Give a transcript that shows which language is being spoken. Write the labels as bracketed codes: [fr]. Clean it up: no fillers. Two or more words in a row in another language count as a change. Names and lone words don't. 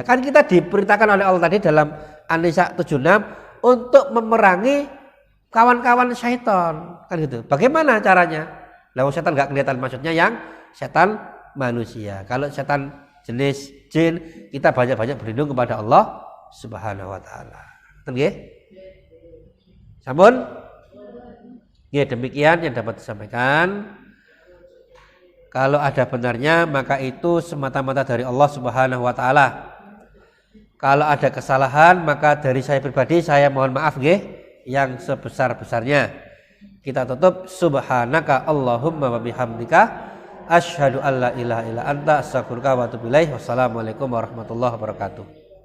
[id] Kan kita diperintahkan oleh Allah tadi dalam An-Nisa 76 untuk memerangi kawan-kawan setan. Kan gitu. Bagaimana caranya? Lalu setan nggak kelihatan, maksudnya yang setan manusia. Kalau setan jenis jin, kita banyak-banyak berlindung kepada Allah [ar] سبحانه وتعالى. [jv] Nggih? Sampun? [id] Ya, demikian yang dapat disampaikan. Kalau ada benarnya maka itu semata-mata dari Allah [ar] سبحانه وتعالى. [id] Kalau ada kesalahan maka dari saya pribadi saya mohon maaf nggih yang sebesar-besarnya. [ar] Kita tutup سبحانك اللهم وبحمدك أشهد أن لا إله إلا أنت أستغفرك وأتوب إليك. والسلام عليكم ورحمة الله وبركاته.